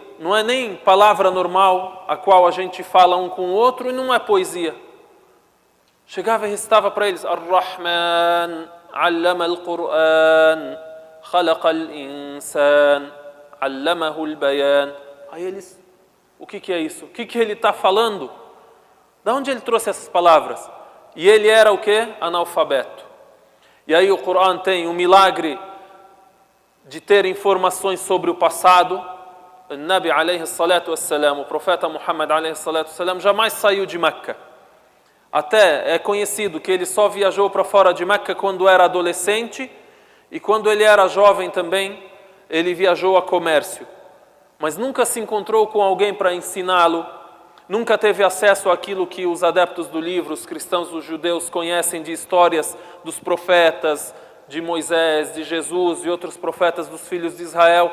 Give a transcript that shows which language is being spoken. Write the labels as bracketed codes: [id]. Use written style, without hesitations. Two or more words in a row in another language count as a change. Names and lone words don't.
[pt] Não é nem palavra normal, a qual a gente fala um com o outro, e não é poesia. Chegava e recitava para eles, [ar] الرحمن علم القرآن خلق الإنسان علمه البيان. [pt] Aí eles... O que é isso? O que ele está falando? De onde ele trouxe essas palavras? E ele era o quê? Analfabeto. E aí o Coran tem o milagre de ter informações sobre o passado, o Nabi [ar] عليه الصلاة والسلام, [pt] o profeta Muhammad [ar] عليه الصلاة والسلام, [pt] jamais saiu de Meca. Até é conhecido que ele só viajou para fora de Meca quando era adolescente e quando ele era jovem também, ele viajou a comércio. Mas nunca se encontrou com alguém para ensiná-lo, nunca teve acesso àquilo que os adeptos do livro, os cristãos, os judeus conhecem de histórias dos profetas, de Moisés, de Jesus e outros profetas dos filhos de Israel.